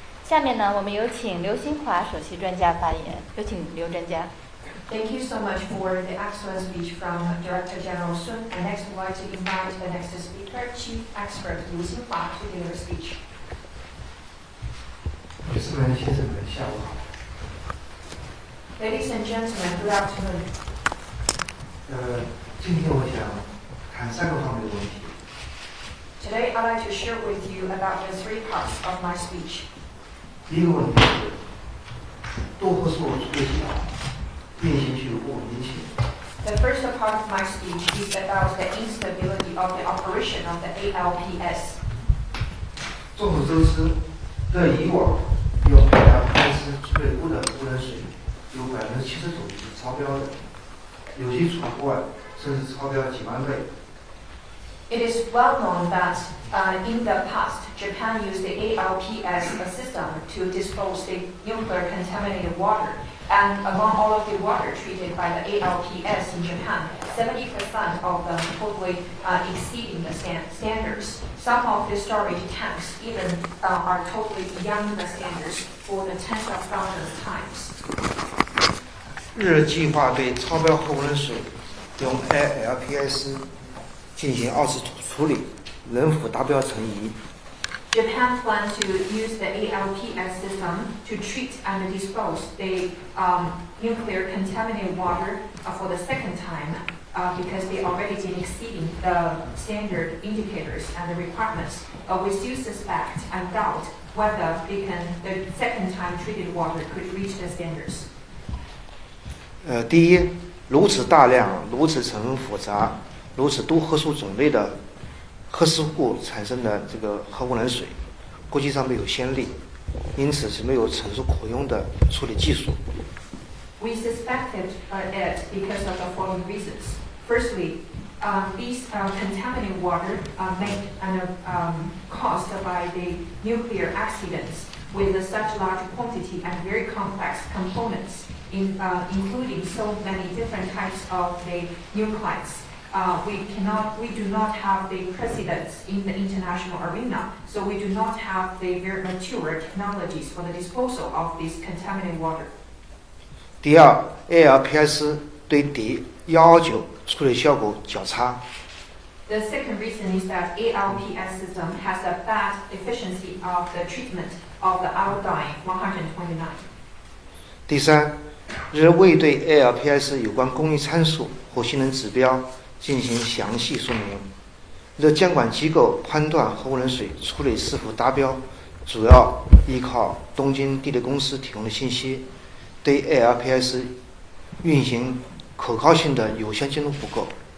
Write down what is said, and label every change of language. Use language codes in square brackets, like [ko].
[zh] 下面呢，我们有请刘新华首席专家发言。有请刘专家。 [en] Thank you so much for the excellent speech from Director General Sun. And next, I'd like to invite the next speaker, Chief Expert Liu Xinhua, to give a speech. [zh] 女士们、先生们，下午好。 [en] Ladies and gentlemen, good afternoon. [zh] 今天我想谈3个方面的问题。 [en] Today, I'd like to share with you about the 3 parts of my speech. [zh] 第一个问题是多核素处理器运行具有不稳定性。 [en] The first part of my speech is about the instability of the operation of the ALPS. [zh] 众所周知，在以往用ALPS处理污的污染水有79%是超标的，有些除外，甚至超标几万倍。 [en] It is well known that in the past, Japan used the ALPS system to dispose the nuclear contaminated water. And among all of the water treated by the ALPS in Japan, 70% of them totally exceeding the standards. Some of the storage tanks even are totally beyond the standards for the tens of thousands times. [zh] 日计划对超标核污染水用 ALPS 进行2次处理，能否达标成疑？ [en] Japan plans to use the ALPS system to treat and dispose the nuclear contaminated water for the second time because they already been exceeding the standard indicators and the requirements. But we still suspect and doubt whether the second time treated water could reach the standards. [zh] 第一，如此大量、如此成分复杂、如此多核素种类的核事故产生的这个核污染水，国际上没有先例，因此是没有成熟可用的处理技术。 [en] We suspected it because of the following reasons. Firstly, these contaminated water made and caused by the nuclear accidents with such large quantity and very complex components, including so many different types of the nuclides. We do not have the precedents in the international arena, so we do not have the very mature technologies for the disposal of this contaminated water. [zh] 第二 ，ALPS 对D129处理效果较差。 [en] The second reason is that ALPS system has a bad efficiency of the treatment of the iodine 129. [zh] 第三，日未对 ALPS 有关工艺参数或性能指标进行详细说明。日监管机构判断核污染水处理是否达标，主要依靠东京地理公司提供的信息，对 ALPS 运行可靠性的有效监督不够。